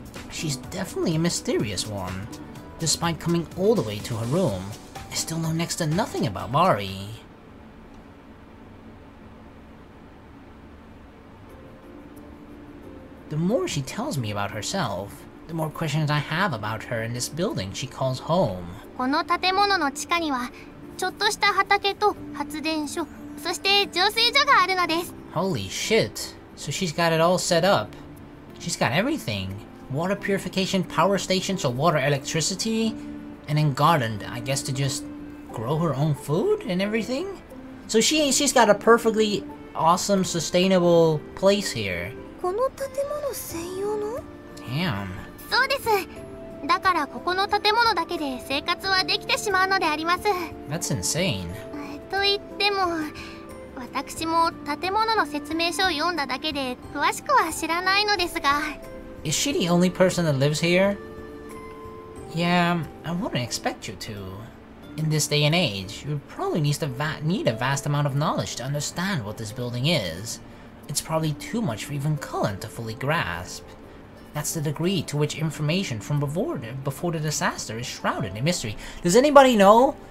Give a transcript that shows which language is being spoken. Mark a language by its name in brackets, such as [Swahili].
[English] She's definitely a mysterious one. Despite coming all the way to her room, I still know next to nothing about Mari. The more she tells me about herself, the more questions I have about her in this building she calls home. [Japanese] この建物の地下にはちょっとした畑と発電所、そして浄水所があるのです。 [English] Holy shit. So she's got it all set up. She's got everything. Water purification, power station, so water, electricity, and then garden, I guess, to just grow her own food and everything? So she's got a perfectly awesome, sustainable place here. [Japanese] この建物専用の? [English] Damn. [Japanese] そうです。だからここの建物だけで生活はできてしまうのであります。 [English] That's insane. [Japanese] と言っても、私も建物の説明書を読んだだけで詳しくは知らないのですが。 [English] Is she the only person that lives here? Yeah, I wouldn't expect you to. In this day and age, you probably need a vast amount of knowledge to understand what this building is. It's probably too much for even Cullen to fully grasp. That's the degree to which information from before the disaster is shrouded in mystery. Does anybody know?